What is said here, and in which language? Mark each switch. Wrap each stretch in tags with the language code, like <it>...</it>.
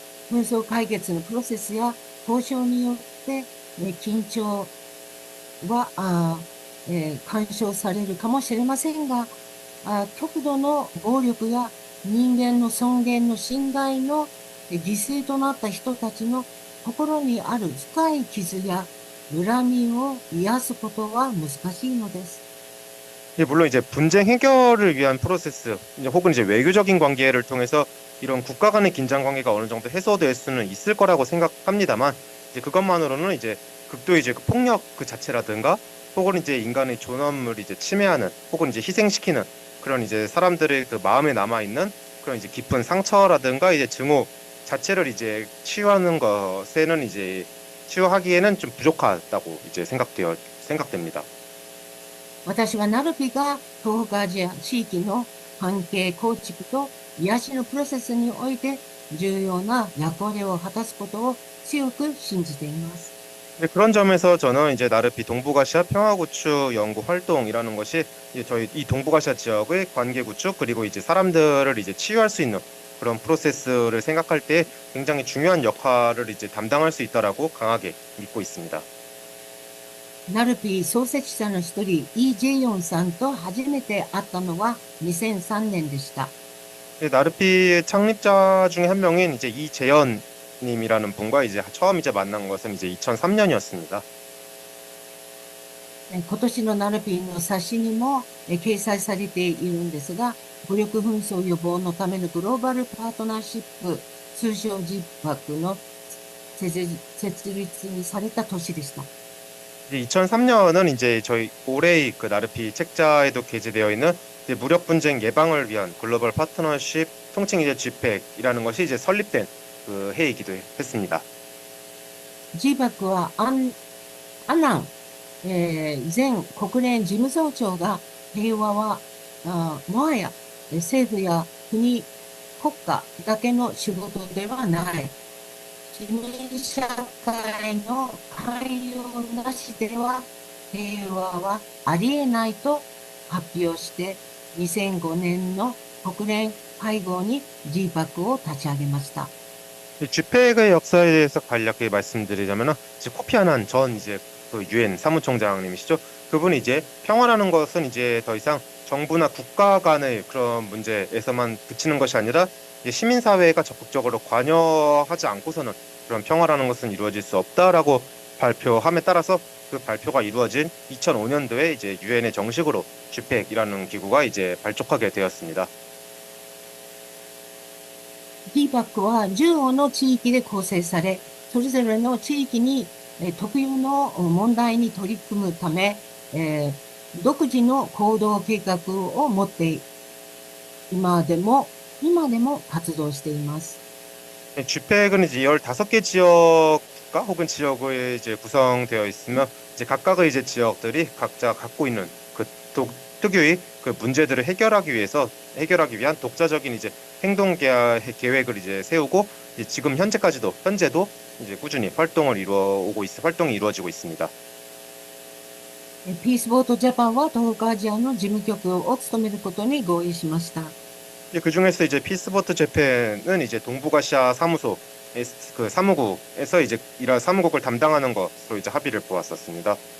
<ja>紛争解決のプロセスや交渉によって、緊張は干渉されるかもしれませんが、極度の暴力や人間の尊厳の侵害の犠牲となった人たちの心にある深い傷や恨みを癒すことは難しいのです。</ja> <ko>물론 이제 분쟁 해결을 위한 프로세스, 혹은 이제 외교적인 관계를 통해서 이런 국가 간의 긴장 관계가 어느 정도 해소될 수는 있을 거라고 생각합니다만, 이제 그것만으로는 이제 극도의 이제 폭력 그 자체라든가, 혹은 이제 인간의 존엄을 이제 침해하는, 혹은 이제 희생시키는 그런 이제 사람들의 그 마음에 남아 있는 그런 이제 깊은 상처라든가 이제 증오 자체를 이제 치유하기에는 좀 부족하다고 이제 생각됩니다.</ko> <ja>私はナルピが東北アジア地域の関係構築と癒しのプロセスにおいて重要な役割を果たすことを強く信じています。</ja> <ko>그런 점에서 저는 이제 나르피 동북아시아 평화구축 연구 활동이라는 것이 이제 저희 이 동북아시아 지역의 관계 구축 그리고 이제 사람들을 이제 치유할 수 있는 그런 프로세스를 생각할 때 굉장히 중요한 역할을 이제 담당할 수 있다라고 강하게 믿고 있습니다.</ko> <ja>ナルピー創設者の一人、イ・ジェヨンさんと初めて会ったのは2003年でした。</ja> <ko>나르피의 창립자 중에 한 명인 이제 이재현 님이라는 분과 이제 처음 이제 만난 것은 이제 2003년이었습니다.</ko> <ja>今年のナルピーの冊子にも掲載されているんですが、武力紛争予防のためのグローバルパートナーシップ、通称 GPACの設立にされた年でした。</ja> <ko>2003년은 이제 저희 올해의 그 나르피 책자에도 게재되어 있는 이제 무력 분쟁 예방을 위한 글로벌 파트너십 통칭 이제 GPEC이라는 것이 이제 설립된 그 해이기도 했습니다.</ko> <ja>GPAC はアナン、前国連事務総長が平和はもはや政府や国家だけの仕事ではない。市民社会の関与なしでは平和はありえないと発表して2005年の国連会合に GPAC を立ち上げました。</ja> <ko>GPEC의 역사에 대해서 간략히 말씀드리자면은 이제 코피 아난 전 이제 그 유엔 사무총장님이시죠. 그분이 이제 평화라는 것은 이제 더 이상 정부나 국가 간의 그런 문제에서만 그치는 것이 아니라 이제 시민사회가 적극적으로 관여하지 않고서는 그런 평화라는 것은 이루어질 수 없다라고 발표함에 따라서 그 발표가 이루어진 2005년도에 이제 유엔의 정식으로 GPEC이라는 기구가 이제 발족하게 되었습니다.</ko> <ja>GPAC は15の地域で構成され、それぞれの地域に特有の問題に取り組むため、独自の行動計画を持って今でも活動しています。</ja> <ko>GPEC은 이제 15개 지역과 혹은 지역에 이제 구성되어 있으며 이제 각각의 이제 지역들이 각자 갖고 있는 그 특유의 그 문제들을 해결하기 위한 독자적인 이제 행동 계획을 이제 세우고 이제 지금 현재도 이제 꾸준히 활동이 이루어지고 있습니다.</ko> <ja>ピースボートジャパンは東北アジアの事務局を務めることに合意しました。</ja> <ko>그 중에서 이제 피스보트 재팬은 이제 동북아시아 사무소 그 사무국에서 이제 사무국을 담당하는 것으로 이제 합의를 보았었습니다.</ko>